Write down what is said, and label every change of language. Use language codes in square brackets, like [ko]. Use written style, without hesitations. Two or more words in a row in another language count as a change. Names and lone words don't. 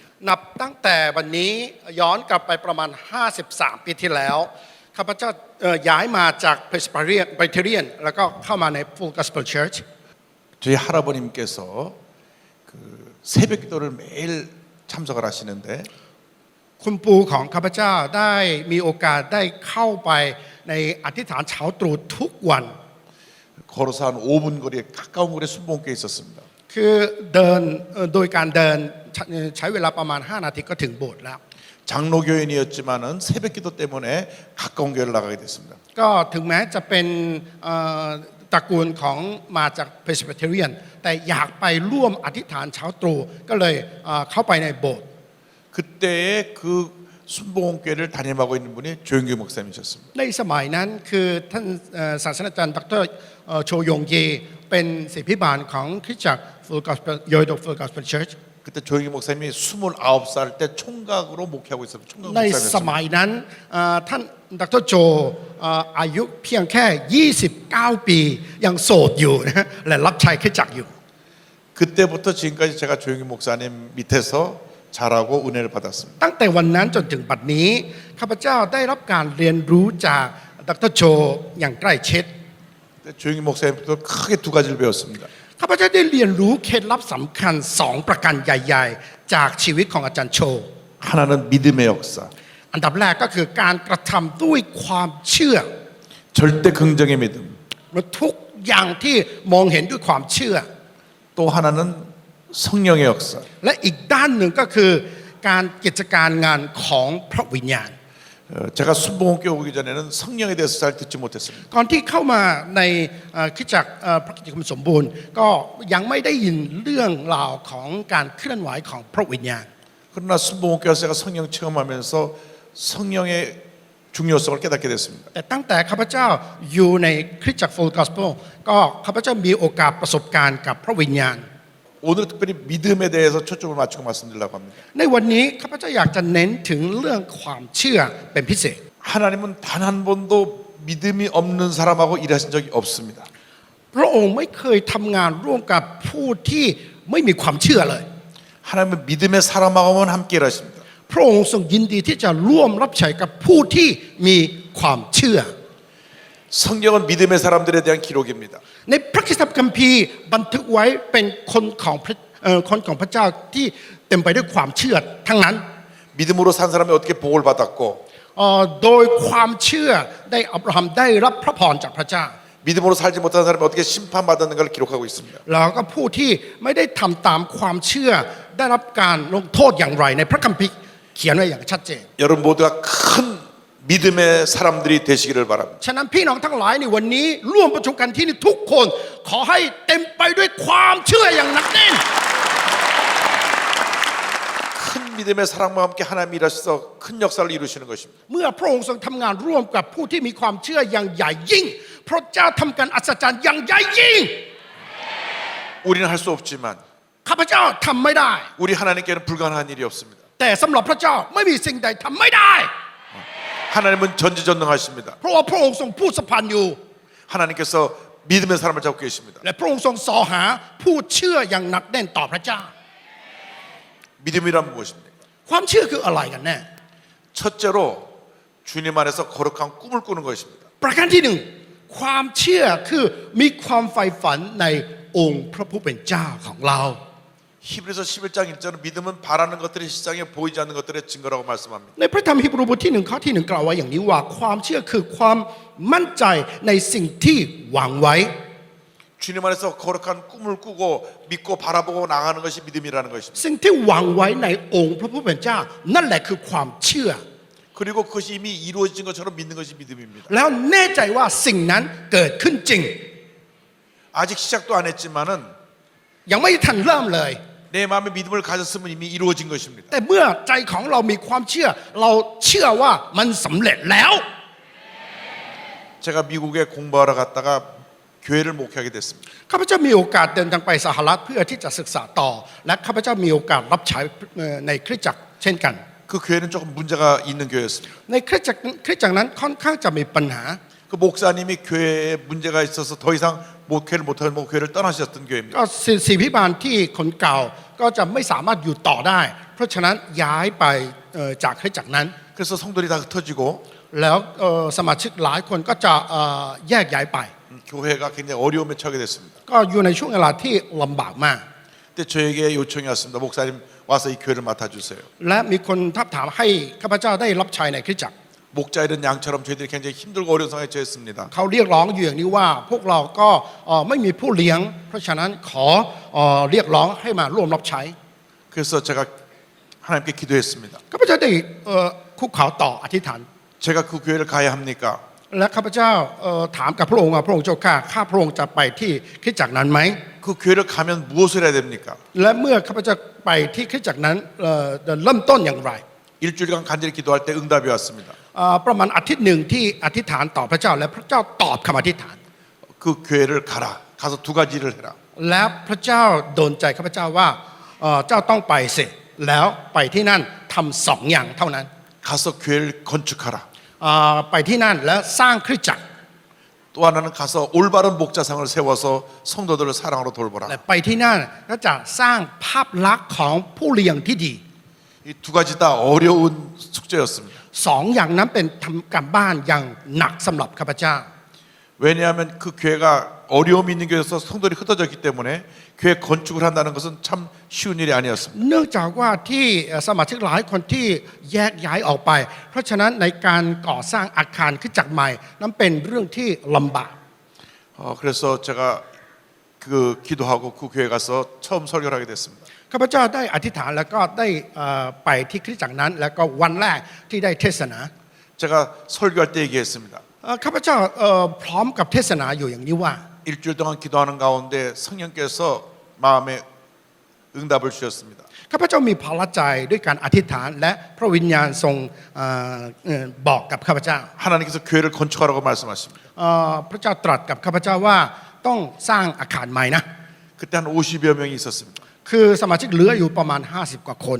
[th] นับตั้งแต่วันนี้ย้อนกลับไปประมาณ 53 ปีที่แล้วข้าพเจ้าย้ายมาจาก Presbyterian แล้วก็เข้ามาใน Full Gospel Church [ko] 저희 할아버님께서 그 새벽 기도를 매일 참석을 하시는데 [th] คุณปู่ของข้าพเจ้าได้มีโอกาสได้เข้าไปในอธิษฐานเช้าตรู่ทุกวัน [ko] 걸어서 한 5분 거리에 가까운 거리에 순복음교회에 있었습니다. [th] คือเดินโดยการเดินใช้เวลาประมาณ 5 นาทีก็ถึงโบสถ์แล้ว [ko] 장로교인이었지만은 새벽 기도 때문에 가까운 교회를 나가게 됐습니다. [th] ก็ถึงแม้จะเป็นตระกูลของมาจาก Presbyterian แต่อยากไปร่วมอธิษฐานเช้าตรู่ก็เลยเข้าไปในโบสถ์ [ko] 그때에 그 순복음교회를 담임하고 있는 분이 조영규 목사님이셨습니다. [th] ในสมัยนั้นคือท่านศาสตราจารย์ดรโชยงเยเป็นศิษย์พิบาลของคริสตจักร Full Gospel Yoido Full Gospel Church [ko] 그때 조영규 목사님이 29살 때 총각으로 목회하고 있었어요. 총각 [th] ในส [ko] 목사님이었습니다. [th] มัยนั้นท่านดรโจอายุเพียงแค่ 29 ปียังโสดอยู่นะและรับใช้คริสตจักรอยู่ [ko] 그때부터 지금까지 제가 조영규 목사님 밑에서 자라고 은혜를 받았습니다. [th] ตั้งแต่วันนั้นจนถึงบัดนี้ข้าพเจ้าได้รับการเรียนรู้จากดรโจอย่างใกล้ชิด [ko] 조영규 목사님부터 크게 두 가지를 배웠습니다. [th] ข้าพเจ้าได้เรียนรู้เคล็ดลับสำคัญ2 ประการใหญ่ๆ จากชีวิตของอาจารย์โช [ko] 하나는 믿음의 역사, [th] อันดับแรกก็คือการกระทำด้วยความเชื่อ [ko] 절대 긍정의 믿음. [th] ทุกอย่างที่มองเห็นด้วยความเชื่อ [ko] 또 하나는 성령의 역사. [th] และอีกด้านหนึ่งก็คือการกิจการงานของพระวิญญาณ [ko] 제가 순복음교회 오기 전에는 성령에 대해서 잘 듣지 못했습니다. [th] ก่อนที่เข้ามาในคริสตจักรพระกิตติคุณสมบูรณ์ก็ยังไม่ได้ยินเรื่องราวของการเคลื่อนไหวของพระวิญญาณ [ko] 그러나 순복음교회에서 제가 성령 체험하면서 성령의 중요성을 깨닫게 됐습니다. [th] แต่ตั้งแต่ข้าพเจ้าอยู่ในคริสตจักร Full Gospel ก็ข้าพเจ้ามีโอกาสประสบการณ์กับพระวิญญาณ [ko] 오늘 특별히 믿음에 대해서 초점을 맞추고 말씀드리려고 합니다. [th] ในวันนี้ข้าพเจ้าอยากจะเน้นถึงเรื่องความเชื่อเป็นพิเศษ [ko] 하나님은 단 한 번도 믿음이 없는 사람하고 일하신 적이 없습니다. [th] พระองค์ไม่เคยทำงานร่วมกับผู้ที่ไม่มีความเชื่อเลย [ko] 하나님은 믿음의 사람하고만 함께 일하십니다. [th] พระองค์ทรงยินดีที่จะร่วมรับใช้กับผู้ที่มีความเชื่อ [ko] 성경은 믿음의 사람들에 대한 기록입니다. [th] ในพระคัมภีร์บันทึกไว้เป็นคนของพระเจ้าที่เต็มไปด้วยความเชื่อทั้งนั้น [ko] 믿음으로 산 사람이 어떻게 복을 받았고 [th] โดยความเชื่อได้อับราฮัมได้รับพระพรจากพระเจ้า [ko] 믿음으로 살지 못한 사람이 어떻게 심판받았는가를 기록하고 있습니다. [th] แล้วก็ผู้ที่ไม่ได้ทำตามความเชื่อได้รับการลงโทษอย่างไรในพระคัมภีร์เขียนไว้อย่างชัดเจน [ko] 여러분 모두가 큰 믿음의 사람들이 되시기를 바랍니다. [th] ฉะนั้นพี่น้องทั้งหลายในวันนี้ร่วมประชุมกันที่นี่ทุกคนขอให้เต็มไปด้วยความเชื่ออย่างหนักแน่น [ko] 큰 믿음의 사랑과 함께 하나님이 일하셔서 큰 역사를 이루시는 것입니다. [th] เมื่อพระองค์ทรงทำงานร่วมกับผู้ที่มีความเชื่ออย่างใหญ่ยิ่งพระเจ้าทำการอัศจรรย์อย่างใหญ่ยิ่ง [ko] 우리는 할 수 없지만 [th] ข้าพเจ้าทำไม่ได้ [ko] 우리 하나님께는 불가능한 일이 없습니다. [th] แต่สำหรับพระเจ้าไม่มีสิ่งใดทำไม่ได้ [ko] 하나님은 전지전능하십니다. [th] เพราะว่าพระองค์ทรงผู้สัมพันธ์อยู่ [ko] 하나님께서 믿음의 사람을 잡고 계십니다. [th] และพระองค์ทรงสอหาผู้เชื่ออย่างหนักแน่นต่อพระเจ้า [ko] 믿음이란 무엇입니까? [th] ความเชื่อคืออะไรกันแน่ [ko] 첫째로 주님 안에서 거룩한 꿈을 꾸는 것입니다. [th] ประการที่หนึ่งความเชื่อคือมีความใฝ่ฝันในองค์พระผู้เป็นเจ้าของเรา [ko] 히브리서 11장 1절은 믿음은 바라는 것들이 실상에 보이지 않는 것들의 증거라고 말씀합니다. [th] ในพระธรรมฮีบรูบทที่1ข้อที่1กล่าวไว้อย่างนี้ว่าความเชื่อคือความมั่นใจในสิ่งที่หวังไว้ [ko] 주님 안에서 거룩한 꿈을 꾸고 믿고 바라보고 나가는 것이 믿음이라는 것입니다. [th] สิ่งที่หวังไว้ในองค์พระผู้เป็นเจ้านั่นแหละคือความเชื่อ [ko] 그리고 그것이 이미 이루어진 것처럼 믿는 것이 믿음입니다. [th] แล้วแน่ใจว่าสิ่งนั้นเกิดขึ้นจริง [ko] 아직 시작도 안 했지만은 [th] ยังไม่ทันเริ่มเลย [ko] 내 마음에 믿음을 가졌으면 이미 이루어진 것입니다. [th] แต่เมื่อใจของเรามีความเชื่อเราเชื่อว่ามันสำเร็จแล้ว [ko] 제가 미국에 공부하러 갔다가 교회를 목회하게 됐습니다. [th] ข้าพเจ้ามีโอกาสเดินทางไปสหรัฐเพื่อที่จะศึกษาต่อ และข้าพเจ้ามีโอกาสรับใช้ในคริสตจักรเช่นกัน [ko] 그 교회는 조금 문제가 있는 교회였습니다. [th] ในคริสตจักรนั้นค่อนข้างจะมีปัญหา [ko] 그 목사님이 교회에 문제가 있어서 더 이상 목회를 못하는 목회를 떠나셨던 교회입니다. [th] ก็ศิษย์พิบาลที่คนเก่าก็จะไม่สามารถอยู่ต่อได้ เพราะฉะนั้นย้ายไปจากคริสตจักรนั้น [ko] 그래서 성도들이 다 흩어지고 [th] แล้วสมาชิกหลายคนก็จะแยกย้ายไป [ko] 교회가 굉장히 어려움에 처하게 됐습니다. [th] ก็อยู่ในช่วงเวลาที่ลำบากมาก [ko] 그때 저에게 요청이 왔습니다. 목사님 와서 이 교회를 맡아주세요. [th] และมีคนทักถามให้ข้าพเจ้าได้รับใช้ในคริสตจักร [ko] 목자 이런 양처럼 저희들이 굉장히 힘들고 어려운 상황에 처했습니다. [th] เขาเรียกร้องอยู่อย่างนี้ว่าพวกเราก็ไม่มีผู้เลี้ยง เพราะฉะนั้นขอเรียกร้องให้มาร่วมรับใช้ [ko] 그래서 제가 하나님께 기도했습니다. [th] ข้าพเจ้าได้คุกเข่าต่ออธิษฐาน [ko] 제가 그 교회를 가야 합니까? [th] และข้าพเจ้าถามกับพระองค์ว่าพระองค์เจ้าข้าพระองค์จะไปที่คริสตจักรนั้นไหม [ko] 그 교회를 가면 무엇을 해야 됩니까? [th] และเมื่อข้าพเจ้าไปที่คริสตจักรนั้นเริ่มต้นอย่างไร [ko] 일주일간 간절히 기도할 때 응답이 왔습니다. [th] ประมาณอาทิตย์หนึ่งที่อธิษฐานต่อพระเจ้าและพระเจ้าตอบคำอธิษฐาน [ko] 그 교회를 가라. 가서 두 가지를 해라. [th] และพระเจ้าโดนใจข้าพเจ้าว่าเจ้าต้องไปสิแล้วไปที่นั่นทำสองอย่างเท่านั้น [ko] 가서 교회를 건축하라. [th] ไปที่นั่นและสร้างคริสตจักร [ko] 또 하나는 가서 올바른 목자상을 세워서 성도들을 사랑으로 돌보라. [th] และไปที่นั่นก็จะสร้างภาพลักษณ์ของผู้เลี้ยงที่ดี [ko] 이 두 가지 다 어려운 숙제였습니다. [th] สองอย่างนั้นเป็นทำการบ้านอย่างหนักสำหรับข้าพเจ้า [ko] 왜냐하면 그 교회가 어려움이 있는 교회에서 성도들이 흩어졌기 때문에 교회 건축을 한다는 것은 참 쉬운 일이 아니었습니다. [th] เนื่องจากว่าที่สมาชิกหลายคนที่แยกย้ายออกไป เพราะฉะนั้นในการก่อสร้างอาคารคริสตจักรใหม่นั้นเป็นเรื่องที่ลำบาก [ko] 그래서 제가 그 기도하고 그 교회 가서 처음 설교를 하게 됐습니다. [th] ข้าพเจ้าได้อธิษฐานแล้วก็ได้ไปที่คริสตจักรนั้น แล้วก็วันแรกที่ได้เทศนา [ko] 제가 설교할 때 얘기했습니다. [th] ข้าพเจ้าพร้อมกับเทศนาอยู่อย่างนี้ว่า [ko] 일주일 동안 기도하는 가운데 성령께서 마음에 응답을 주셨습니다. [th] ข้าพเจ้ามีภาระใจด้วยการอธิษฐานและพระวิญญาณทรงบอกกับข้าพเจ้า [ko] 하나님께서 교회를 건축하라고 말씀하십니다. [th] พระเจ้าตรัสกับข้าพเจ้าว่าต้องสร้างอาคารใหม่นะ [ko] 그때 한 50여 명이 있었습니다. [th] คือสมาชิกเหลืออยู่ประมาณ50กว่าคน